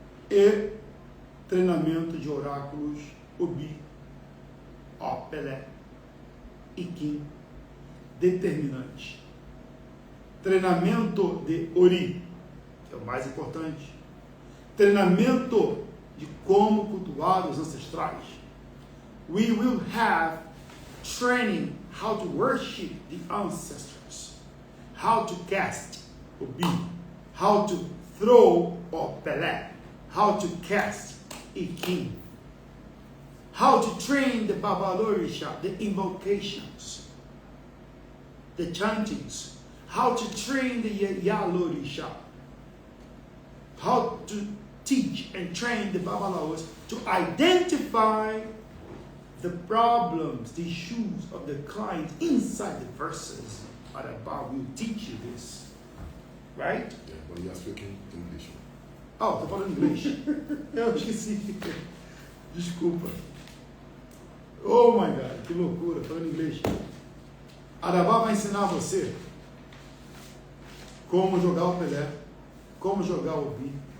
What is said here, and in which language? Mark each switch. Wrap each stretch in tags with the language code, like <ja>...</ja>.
<pt>E treinamento de oráculos, Obi, Opelé e Kim, determinante. Treinamento de Ori, que é o mais importante. Treinamento de como cultuar os ancestrais.</pt> <en>We will have training how to worship the ancestors, how to cast Obi, how to throw Opelé, how to cast Ikim, how to train the Babalorisha, the invocations, the chantings, how to train the Yalorisha, how to teach and train the Babalaos to identify the problems, the issues of the client inside the verses. Arabá will teach you this, right? Yeah, but you are speaking English.</en> <pt>Oh, estou falando inglês. Eu esqueci. Desculpa.</pt> <en>Oh my God,</en> <pt>que loucura, falando inglês. Arabá vai ensinar você como jogar o Pelé, como jogar o Obi.</pt>